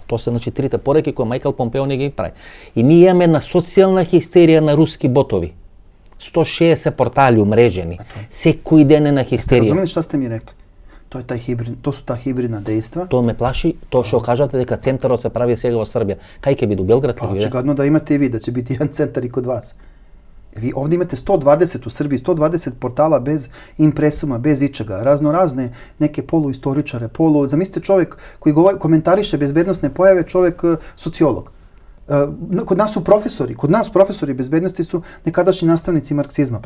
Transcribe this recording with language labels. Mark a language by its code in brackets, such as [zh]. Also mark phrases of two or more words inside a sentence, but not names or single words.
[mk] Тоа се значи трите пораки кои Майкл Помпео не ги прави. И ние имаме една социјална хистерија на руски ботови. 160 портали умрежени. Секој ден е на хистерија. Разумели што сте ми рекли? [sr] То су та хибридна дејства. [mk] Тоа ме плаши, тоа што кажате дека центарот се прави сега во Србија. Кај ќе биде, Белград? Очигледно да имате и ви, да ќе биде еден центар и код вас. [sr] Vi ovdje imate 120 u Srbiji, 120 portala bez impresuma, bez ičega, razne neke poluistoričare, zamislite čovjek koji komentariše bezbednosne pojave, čovjek sociolog. Kod nas profesori bezbednosti su nekadašnji nastavnici marksizma.